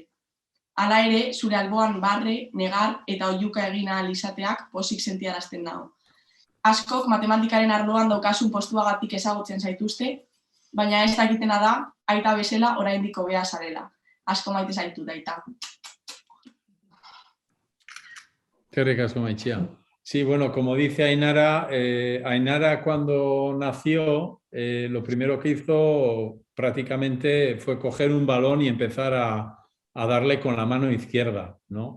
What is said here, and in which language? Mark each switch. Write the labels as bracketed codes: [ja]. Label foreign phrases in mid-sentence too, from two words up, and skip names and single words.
[eu] Hala ere, zure alboan barre, negar eta oihuka egin ahal izateak pozik sentiarazten nago. Askok matematikaren arloan daukasun postuagatik ezagutzen zaituzte, baina ez dakitena da, aita bezala oraindik hobea zarela. Asko maite zaitu daita. [es] Qué ricasco, Maichia. Sí, bueno, como dice Ainara, Ainara cuando nació, lo primero que hizo prácticamente fue coger un balón y empezar a darle con la mano izquierda, ¿no?